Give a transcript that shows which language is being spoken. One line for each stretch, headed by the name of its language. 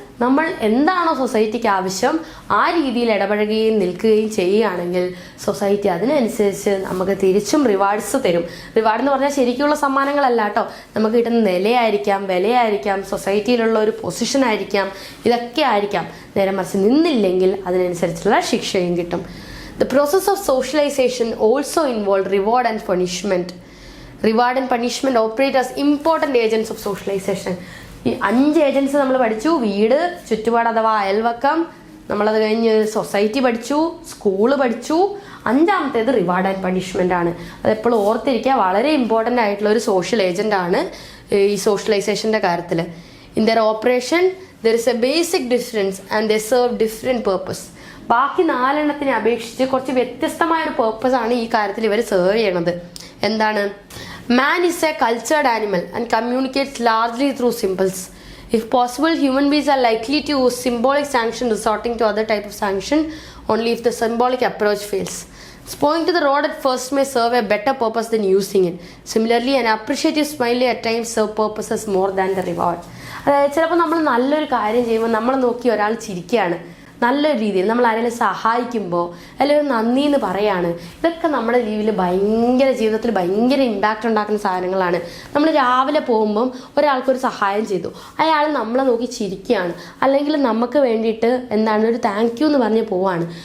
Malayalam: നമ്മൾ എന്താണോ സൊസൈറ്റിക്ക് ആവശ്യം ആ രീതിയിൽ ഇടപഴകുകയും നിൽക്കുകയും ചെയ്യുകയാണെങ്കിൽ സൊസൈറ്റി അതിനനുസരിച്ച് നമുക്ക് തിരിച്ചും റിവാർഡ്സ് തരും. റിവാർഡ് എന്ന് പറഞ്ഞാൽ ശരിക്കുള്ള സമ്മാനങ്ങളല്ല കേട്ടോ, നമുക്ക് കിട്ടുന്ന നിലയായിരിക്കാം, വിലയായിരിക്കാം, സൊസൈറ്റിയിലുള്ള ഒരു പൊസിഷൻ ആയിരിക്കാം, ഇതൊക്കെ ആയിരിക്കാം. നേരെ മറിച്ച് നിന്നില്ലെങ്കിൽ അതിനനുസരിച്ചുള്ള ശിക്ഷയും കിട്ടും.
English: The process of socialization also involved reward and punishment. Reward and punishment operate as important agents of socialization.
Malayalam: ഈ 5 ഏജൻസ് നമ്മൾ പഠിച്ചു. വീട്, ചുറ്റുപാട് അഥവാ അയൽവക്കം, നമ്മളത് കഴിഞ്ഞ് സൊസൈറ്റി പഠിച്ചു, സ്കൂള് പഠിച്ചു. 5ാമത്തേത് റിവാർഡ് ആൻഡ് പണിഷ്മെൻ്റ് ആണ്. അതെപ്പോഴും ഓർത്തിരിക്കുക, വളരെ ഇമ്പോർട്ടൻ്റ് ആയിട്ടുള്ള ഒരു സോഷ്യൽ ഏജൻ്റ് ആണ് ഈ സോഷ്യലൈസേഷൻ്റെ കാര്യത്തിൽ.
English: In their operation there is a basic difference and they serve different purpose.
Malayalam: ബാക്കി 4 അപേക്ഷിച്ച് കുറച്ച് വ്യത്യസ്തമായ ഒരു പേർപ്പസ് ആണ് ഈ കാര്യത്തിൽ ഇവർ സെർവ് ചെയ്യണത്. എന്താണ്?
English: Man is a cultured animal and communicates largely through symbols. If possible, human beings are likely to use symbolic sanction, resorting to other type of sanction only if the symbolic approach fails. Spoiling to the rod at first may serve a better purpose than using it. Similarly, an appreciative smile at times serve purposes more than the reward.
Malayalam: അതായത് ചിലപ്പോൾ നമ്മൾ നല്ലൊരു കാര്യം ചെയ്യുമ്പോൾ നമ്മൾ നോക്കി ഒരാൾ ചിരിക്കുകയാണ്, നല്ലൊരു രീതിയിൽ നമ്മൾ ആരെങ്കിലും സഹായിക്കുമ്പോൾ അല്ലെങ്കിൽ നന്ദി എന്ന് പറയാണ്, ഇതൊക്കെ നമ്മുടെ ജീവിതത്തിൽ ഭയങ്കര ഇമ്പാക്റ്റ് ഉണ്ടാക്കുന്ന സാധനങ്ങളാണ്. നമ്മൾ രാവിലെ പോകുമ്പം ഒരാൾക്കൊരു സഹായം ചെയ്തു, അയാൾ നമ്മളെ നോക്കി ചിരിക്കുകയാണ്, അല്ലെങ്കിൽ നമുക്ക് വേണ്ടിയിട്ട് ഒരു താങ്ക് യു എന്ന് പറഞ്ഞ് പോവാണ്.